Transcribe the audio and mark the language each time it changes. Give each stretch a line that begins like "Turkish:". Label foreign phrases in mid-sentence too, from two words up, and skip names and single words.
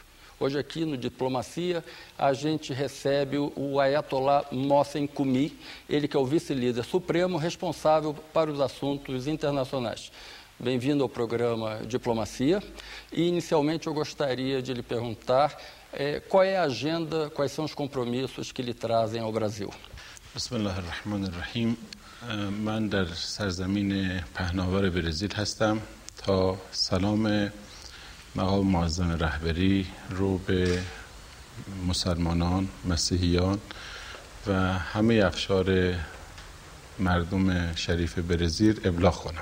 Portuguese: Hoje aqui no Diplomacia a gente recebe o Ayatollah Mohsen Koumi, ele que é o vice-líder supremo responsável para os assuntos internacionais. Bem-vindo ao programa Diplomacia e inicialmente eu gostaria de lhe perguntar qual é a agenda, quais são os compromissos que lhe trazem ao Brasil.
Persian: Bismillahirrahmanirrahim. من در سرزمین پهناور برزیل هستم تا سلام مقام معظم رهبری رو به مسلمانان، مسیحیان و همه افشار مردم شریف برزیل ابلاغ کنم.